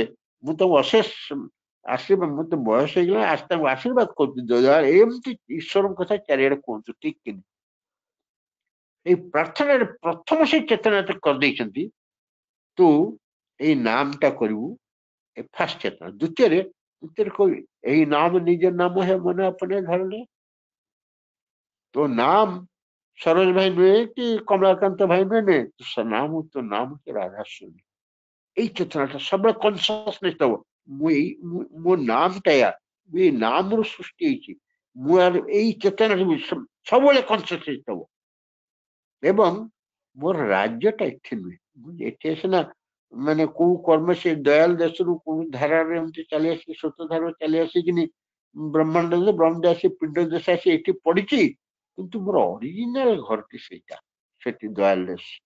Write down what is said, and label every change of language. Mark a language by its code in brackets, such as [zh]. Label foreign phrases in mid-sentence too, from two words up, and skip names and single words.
[or] ମୁଁ ତାଙ୍କୁ ଅଶେଷ ଆଶୀର୍ବାଦ, ମୁଁ ତ ବୟସ ହେଇଗଲା, ଆଜି ତାଙ୍କୁ ଆଶୀର୍ବାଦ କରୁଛି, ଏମିତି ଈଶ୍ୱରଙ୍କ କଥା ଚାରିଆଡେ କୁହନ୍ତୁ, ଠିକ କିନି। ଏଇ ପ୍ରାର୍ଥନାରେ ପ୍ରଥମ ସେଇ ଚେତନାଟା କରିଦେଇଛନ୍ତି, ତୁ ଏଇ ନାମଟା କରିବୁ, ଏ ଫାଷ୍ଟ ଚେତନା। ଦ୍ୱିତୀୟରେ କହିବି, ଏଇ ନାମ ନିଜ ନାମ ହେ ମନେ [hi] अपने धर ले। [or] ତୋ ନାମ ସରୋଜ ଭାଇ नୁହେଁ କି କମଳାକାନ୍ତ ଭାଇ ନୁହେଁ, ତୋ ନାମ କି ରାଧାସ୍ୱାମୀ। ଏଇ ଚେତନାଟା ସବୁବେଳେ କନସିୟସନେସ ଦବ, ମୋ ନାମଟା ୟା, ମୁଁ ଏଇ ନାମରୁ ସୃଷ୍ଟି ହେଇଛି, ମୁଁ ଏଇ ଚେତନାରେ ସବୁବେଳେ କନସିୟସନେସ ଦବ। ଏବଂ ମୋର ରାଜ୍ୟଟା ଏଠି ନୁହେଁ, ମୁଁ ଏଠି ସିନା ମାନେ କୋଉ କର୍ମ ସେ ଦୟାଲ ଦେଶରୁ କୋଉ ଧାରାରେ ଏମିତି ଚାଲି ଆସି, ସ୍ୱତ ଧାରାରେ ଚାଲି ଆସିକିନି ବ୍ରହ୍ମାଣ୍ଡ ବ୍ରହ୍ମ ଆସି ପିଣ୍ଡ ଦେଶ ଆସି ଏଠି ପଡିଛି, କିନ୍ତୁ ମୋର ଅରିଜିନାଲ ଘରଟି ସେଇଟା, ସେଠି ଦୟାଲ ଦେଶ।